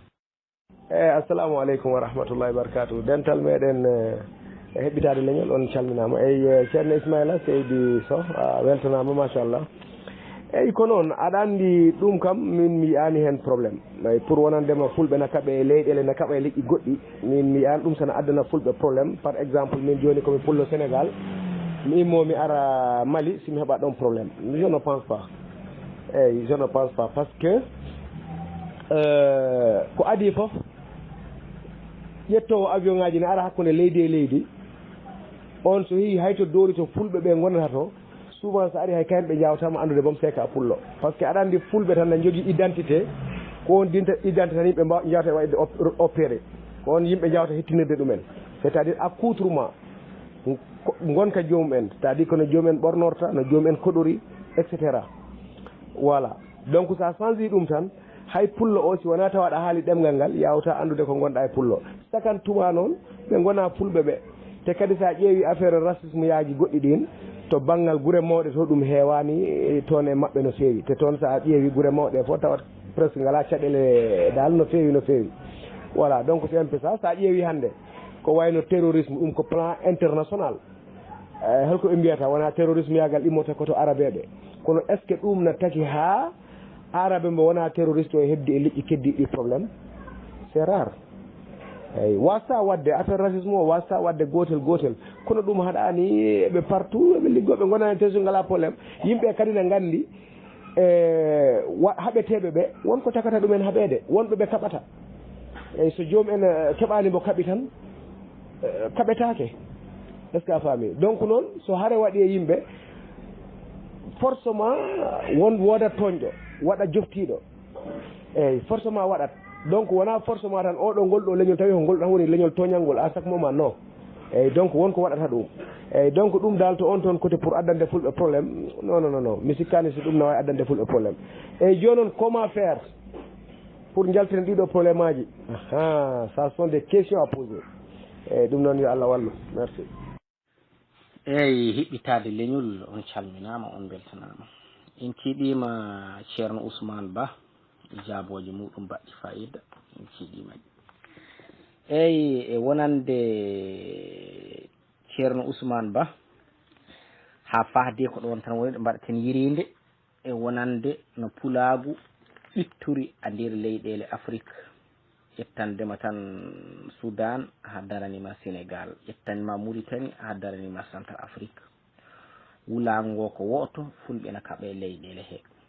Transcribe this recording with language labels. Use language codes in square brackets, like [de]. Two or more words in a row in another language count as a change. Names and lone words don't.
[ff] eyyi [ar] assalamu aleykum wa rahmatullahi wa barakatuh [ff] dental meɗen e heɓɓitade leñol on calminama eyyi ceerno Ismaila Seydi Sow a weltanama machallah eyyi ko noon aɗa andi ɗum kam min mi yiyani hen probléme ay pour wonandema fulɓe na kaɓe e leyɗele na kaɓa e leƴƴi goɗɗi min mi yiyani ɗum sana addana fulɓe probléme [fr] par exemple [ff] min joni komi pullo Sénégal mi immo mi ara Mali simi heeɓa ɗon probléme [fr] je ne pense pas [ff] eyyi [fr] je ne pense pas par ce que [ff] ko adi foof ƴettowo avion ngaji ne ara hakkude leydi e leydi on so yeehi hayto doori to fulɓe ɓe gonata to souvent so ari hay kayen ɓe jawtama andude boom seka pullo [fr] par ce que [ff] aɗa andi fulɓe tan ne jogui identité ko on identité tan yimɓe jawta wayde opéré ko on yimɓe jawta hettinirde ɗumen [fr] c' est à dire accoutrement [ff] gonka jomumen [fr] c'est à dire [ff] kono jomumen ɓornorta no jomumen koɗori [fr] et cetera voilà donc [ff] sa change ɗum tan hay pullo o si wona tawaɗa haali ɗemgal ngal yawta andude ko gonɗa e pullo sakantuma noon ɓe gona fulɓe ɓe te kadi sa ƴeewi [fr] affaire racisme [ff] yaji goɗɗi ɗin to banggal guure mawɗe to ɗum heewani toon e maɓɓe no feewi te toon sa ƴeewi guure mawɗe fof tawat presque ngala caɗele dal no feewi [fr] voilà donc c'est un peu ça [ff] sa ƴeewi hannde ko wayno terrorisme ɗum ko [fr] plan international [ff] holko ɓe mbiyata wona terrorisme yagal immoto koto arabe ɓe kono [fr] est ce que [ff] ɗum no taki ha arabe mbo wona terroriste o hebdi e liƴƴi keddiɗi probléme [fr] c'est rare [ff] eyyi wasta wadde [fr] affaire racisme [ff] o wasta wadde gotel kono ɗum haɗani ɓe partout ɓe liggoɓe gonani tesu ngala probléme yimɓe kadi ne gandi haɓeteɓe ɓe wonko takata ɗumen haɓede wonɓe ɓe kaɓata eyyi so joomum en keɓani mo kaɓi tan kaɓetake [fr] est ce que [ff] a faami donc noon so haare waɗi e yimɓe forcément wodat toñɗo waɗa joftiɗo eyyi forcément waɗat donc wona forcément tan oɗo ngol ɗo leñol tawi ko ngol ɗon woni leñol toñalngol [fr] à chaque moment non [ff] eyyi donc wonko waɗata ɗum eyyi donc ɗum dal to on toon [fr] côté pour [ff] addande fulɓe probléme non mi sikkani so ɗum ne wawi addande fulɓe probléme eyyi joni noon [fr] comment faire pour [ff] jaltinen ɗiɗo probléme aji [fr] ça sont des questions à poser [ff] eyyi ɗum noon yo Allah wallu merci eyyi hiɓɓitade leñol on calminama on beltanama en kiiɗima ceerno Ousmane Ba jaaboje muɗum mbaɗɗi fayida en kiiɗima eyyi e wonande ceerno Ousmane Ba ha fahde ko ɗon tan woni ɗo mbaɗaten yirinde e wonande no pulagu ɓitturi a nder leyɗele Afrique ƴettandema tan Soudan ha daranima Sénégal ƴettanima Mauritanie ha daranima Central Afrique wulago ko woto fulɓe na kaɓe leyɗele he